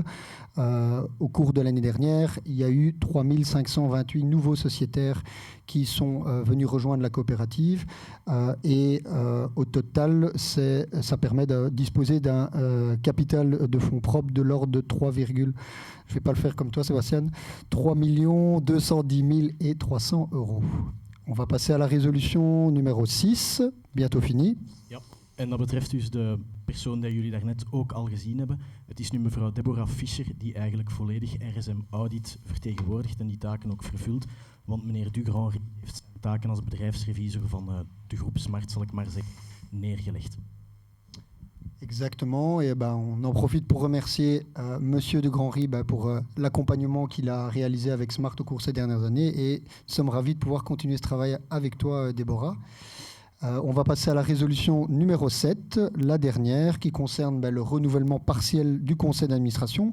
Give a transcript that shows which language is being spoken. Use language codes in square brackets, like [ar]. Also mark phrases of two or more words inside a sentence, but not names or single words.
[fr] Au cours de l'année dernière, il y a eu 3528 nouveaux sociétaires qui sont venus rejoindre la coopérative et au total, ça permet de disposer d'un capital de fonds propres de l'ordre de 3, je ne vais pas le faire comme toi Sébastien, 3 210 300 €. On va passer à la résolution numéro 6, bientôt fini. [nl] Ja, en dat betreft dus de persoon die jullie daarnet ook al gezien hebben. Het is nu mevrouw Deborah Fischer die eigenlijk volledig RSM Audit vertegenwoordigt en die taken ook vervult. Want meneer Dugrand heeft zijn taken als bedrijfsrevisor van de groep Smart, zal ik maar zeggen, neergelegd. [fr] Exactement, et on en profite pour remercier Monsieur de Grandry pour l'accompagnement qu'il a réalisé avec Smart au cours de ces dernières années et nous sommes ravis de pouvoir continuer ce travail avec toi Déborah. On va passer à la résolution numéro 7, la dernière, qui concerne le renouvellement partiel du conseil d'administration.